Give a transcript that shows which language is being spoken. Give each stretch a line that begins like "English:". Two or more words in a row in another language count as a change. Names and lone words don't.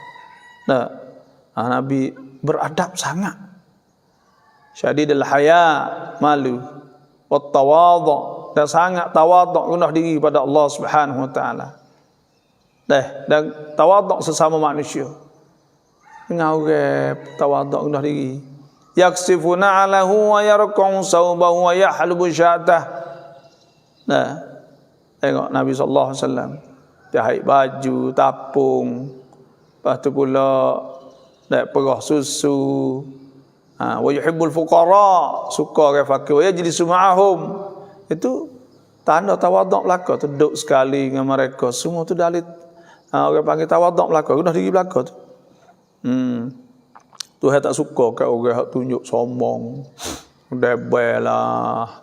Malay: Nabi beradab sangat.
Arabic: شديد الحياء,
Malay: malu,
Arabic: والتواضع
Malay: dan sangat tawaduk rendah diri pada Allah
Arabic: سبحانه وتعالى.
Malay: Dan tawaduk sesama manusia. Dengan orang tawaduk rendah diri.
Arabic: يخصف نعله ويرقع ثوبه ويحلب شاته.
Malay: Tengok Nabi
Arabic: صلى الله عليه وسلم
Malay: jahit baju, tapung, lepas tu pula perah susu.
Arabic: ويحب الفقراء,
Malay: suka orang fakir,
Arabic: ويجلس معهم.
Malay: Itu tanda tawaduk belaka, duduk sekali dengan mereka. Semua tu dalil orang panggil tawaduk belaka, rendah diri belaka tu. Tuhan tak suka kat orang hak tunjuk sombong. Debelah.